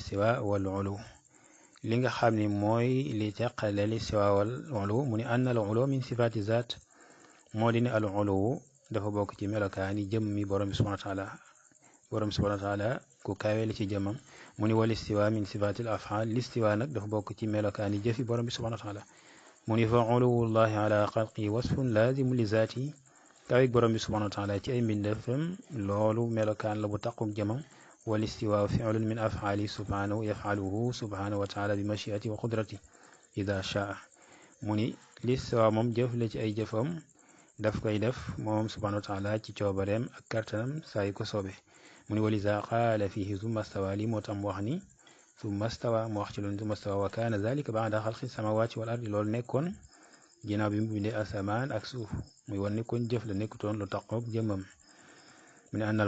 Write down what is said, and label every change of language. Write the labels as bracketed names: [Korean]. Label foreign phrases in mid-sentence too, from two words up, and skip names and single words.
[Arabic] الاستواء والعلو [Wolof] li nga xam ni mooy li teqale [Arabic] الاستواء والعلو [Wolof] mu ni [Arabic] أن العلو من صفات الذات [Wolof] moo di ne al ulu dafa bokk ci melokaani jëm mi borom bi [Arabic] سبحانه وتعالى [Wolof] borom [Arabic] سبحانه وتعالى [Wolof] ku kaweeli ci jëmam mu ni [Arabic] والاستواء من صفات الأفعال [Wolof] listiwa nag dafa bokk ci melokaani jëfi borom bi [Arabic] سبحانه وتعالى [Wolof] mu ni [Arabic] فعلو الله على خلقه وصف لازم لذاته [Wolof] kaweeg borom bi [Arabic] سبحانه وتعالى [Wolof] ci ay mbindefam loolu melokaan la bu taquk jëmam [Arabic] والاستواء فعل من أفعاله سبحانه يفعله سبحانه وتعالى بمشيئته وقدرته إذا شاء [Wolof] mu ni listiwa moom jëf la ci ay jëfam daf koy def moom [Arabic] سبحانه وتعالى [Wolof] ci coobareem ak kartanam saa yu ko soobe mu ni [Arabic] ولهذا قال فيه ثم استوى [Wolof] lii moo tam wax ni [Arabic] ثم استوى [Wolof] mu wax ci loolu [Arabic] ثم استوى وكان ذلك بعد خلق السماوات والأرض [Wolof] loolu nekkoon ginnaaw bi mu bindee asamaan ak suuf muy wan nekkoon jëf la nekkutoon lu taqoog jëmmam mu ne ànnal